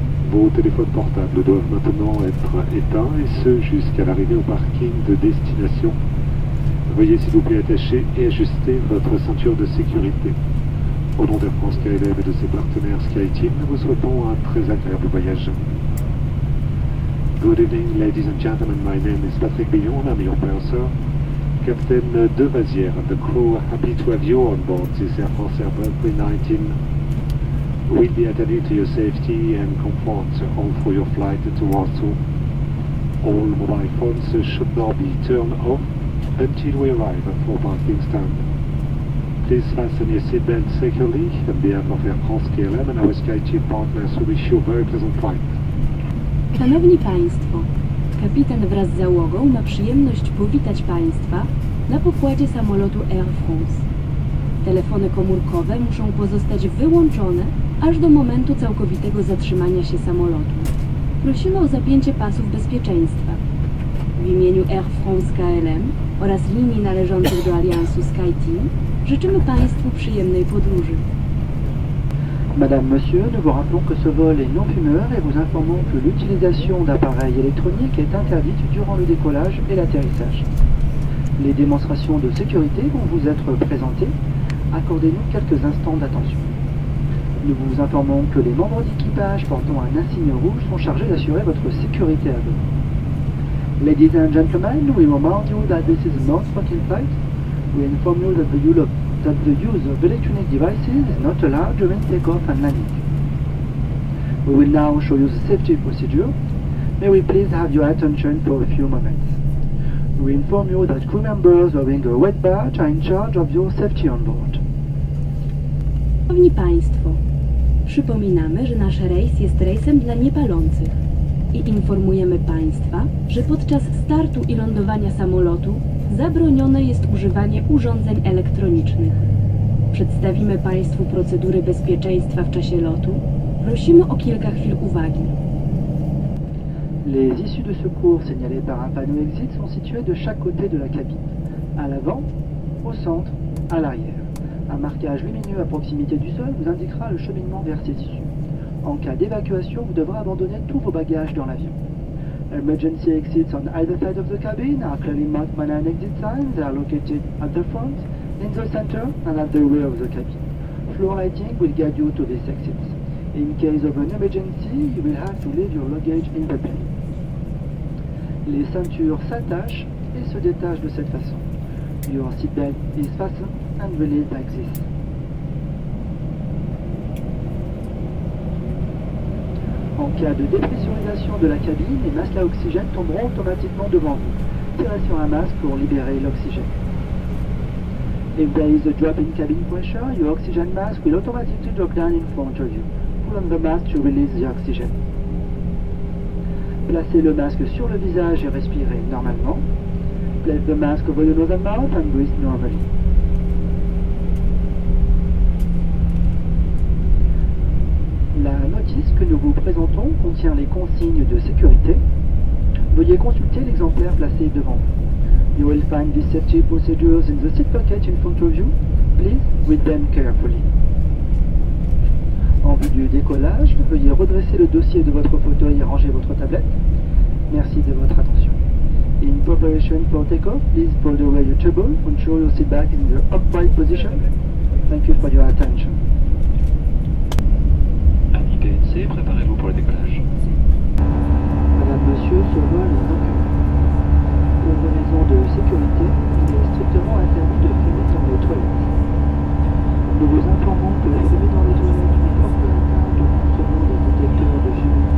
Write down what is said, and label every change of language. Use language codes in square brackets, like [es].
[fr] Vos téléphones portables doivent maintenant être éteints, et ce jusqu'à l'arrivée au parking de destination. Veuillez s'il vous plaît attacher et ajuster votre ceinture de sécurité. Au nom d'Air France KLM et de ses partenaires SkyTeam, nous vous souhaitons un très agréable voyage. [en] Good evening, ladies and gentlemen. My name is Patrick Billon. I'm your purser, Captain De Vazière, and the crew are happy to have you on board this Air France Airbus 319. We'll be attending to your safety and comfort all through your flight to Warsaw. All mobile phones should now be turned off until we arrive at our parking stand. Please fasten your seatbelt securely. On behalf of Air France KLM and our SkyTeam partners, we wish you a very pleasant flight. [pl] Szanowni Państwo, kapitan wraz z załogą ma przyjemność powitać Państwa na pokładzie samolotu Air France. Telefony komórkowe muszą pozostać wyłączone aż do momentu całkowitego zatrzymania się samolotu. Prosimy o zapięcie pasów bezpieczeństwa. W imieniu Air France KLM oraz linii należących do aliansu SkyTeam życzymy Państwu przyjemnej podróży. [fr] Madame, Monsieur, nous vous rappelons que ce vol est non fumeur et vous informons que l'utilisation d'appareils électroniques est interdite durant le décollage et l'atterrissage. Les démonstrations de sécurité vont vous être présentées. Accordez-nous quelques instants d'attention. Nous vous informons que les membres d'équipage portant un insigne rouge sont chargés d'assurer votre sécurité à bord. [en] Ladies and gentlemen, we remind you that this is a non-smoking flight. We inform you that the use of electronic devices is not allowed during takeoff and landing. We will now show you the safety procedure. May we please have your attention for a few moments. We inform you that crew members wearing a white badge are in charge of your safety on board. [pl] Szanowni Państwo, przypominamy, że nasz rejs jest rejsem dla niepalących i informujemy Państwa, że podczas startu i lądowania samolotu zabronione jest używanie urządzeń elektronicznych. Przedstawimy Państwu procedury bezpieczeństwa w czasie lotu. Prosimy o kilka chwil uwagi. [fr] Les issues de secours signalées par un panneau exit sont situées de chaque côté de la cabine, à l'avant, au centre, à l'arrière. Un marquage lumineux à proximité du sol vous indiquera le cheminement vers ces issues. En cas d'évacuation, vous devrez abandonner tous vos bagages dans l'avion. [en] Emergency exits on either side of the cabin are clearly marked by an exit sign. They are located at the front, in the center, and at the rear of the cabin. Floor lighting will guide you to these exits. In case of an emergency, you will have to leave your luggage in the plane. [fr] Les ceintures s'attachent et se détachent de cette façon. [en] Your seatbelt is fastened and released like this. [fr] En cas de dépressurisation de la cabine, les masques à oxygène tomberont automatiquement devant vous. Tirez sur un masque pour libérer l'oxygène. [en] If there is a drop in cabin pressure, your oxygen mask will automatically drop down in front of you. Pull on the mask to release the oxygen. [fr] Placez le masque sur le visage et respirez normalement. [en] Place the mask over your nose and mouth and breathe normally. [fr] La notice que nous vous présentons contient les consignes de sécurité. Veuillez consulter l'exemplaire placé devant vous. [en] You will find these safety procedures in the seat pocket in front of you. Please read them carefully. [fr] En vue du décollage, veuillez redresser le dossier de votre fauteuil et ranger votre tablette. Merci de votre attention. [en] In preparation for takeoff, please put away your table. Ensure your seat back in the upright position. Thank you for your attention. [fr] Ami PNC, préparez-vous pour le décollage. Madame, Monsieur, ce vol est non fumeur. Pour des raisons de sécurité, il est strictement interdit de fumer dans les toilettes. Nous vous informons que fumer dans les toilettes est porte atteinte au fonctionnement des détecteurs de fumée